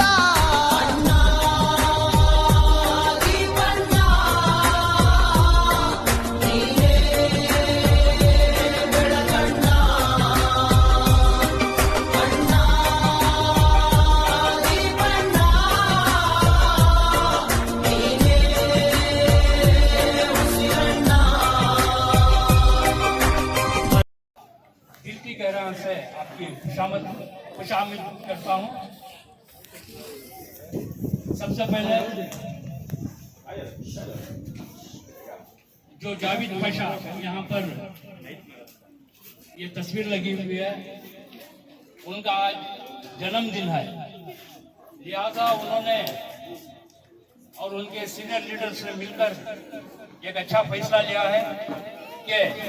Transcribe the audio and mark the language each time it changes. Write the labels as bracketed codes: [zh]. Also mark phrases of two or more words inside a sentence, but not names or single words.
[kn] ಬಣ್ಣ ಬಣ್ಣ ನೀನೇ ಬೆಳಗಣ್ಣ. ಬಣ್ಣ ಬಣ್ಣ ನೀನೇ ಉಸಿರಣ್ಣ. [hi] दिल की गहराई से आपकी खुशामद करता हूँ। सबसे पहले जो जावेद पाशा यहाँ पर ये तस्वीर लगी हुई है, उनका आज जन्मदिन है, लिहाजा उन्होंने और उनके [en] senior leaders [hi] ने मिलकर एक अच्छा फैसला लिया है कि